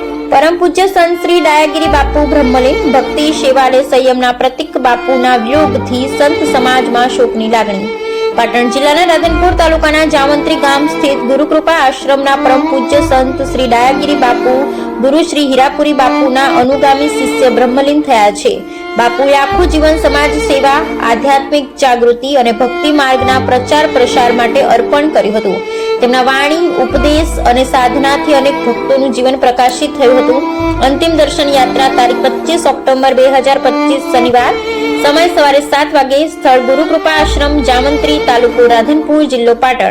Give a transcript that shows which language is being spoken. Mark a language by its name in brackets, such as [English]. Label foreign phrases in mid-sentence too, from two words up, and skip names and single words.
[Gujarati] પરમ પૂજ્ય સંત શ્રી ડાયાગિરી બાપૂ બ્રહ્મલીન ભક્તિ સેવાલય સંયમના પ્રતીક બાપૂના વિયોગથી સંત સમાજમાં શોકની લાગણી। પાટણ જિલ્લાના રાધનપુર તાલુકાના જાવંત્રી ગામ સ્થિત ગુરુકૃપા આશ્રમના પરમ પૂજ્ય સંત શ્રી ડાયાગિરી બાપૂ ગુરુ શ્રી હીરાપુરી બાપૂના અનુગામી શિષ્ય બ્રહ્મલીન થયા છે। બાપુએ આખું જીવન સમાજ સેવા, આધ્યાત્મિક જાગૃતિ અને ભક્તિ માર્ગના પ્રચાર પ્રસાર માટે અર્પણ કર્યું હતું। તેમના વાણી, ઉપદેશ અને સાધનાથી અનેક ભક્તોનું જીવન પ્રકાશિત થયું હતું। અંતિમ દર્શન યાત્રા તારીખ 25 ઓક્ટોબર 2025 શનિવાર સમય સવારે 7 વાગે સ્થળ ગુરુકૃપા આશ્રમ જામંત્રી તાલુકો રાધનપુર જિલ્લો પાટણ।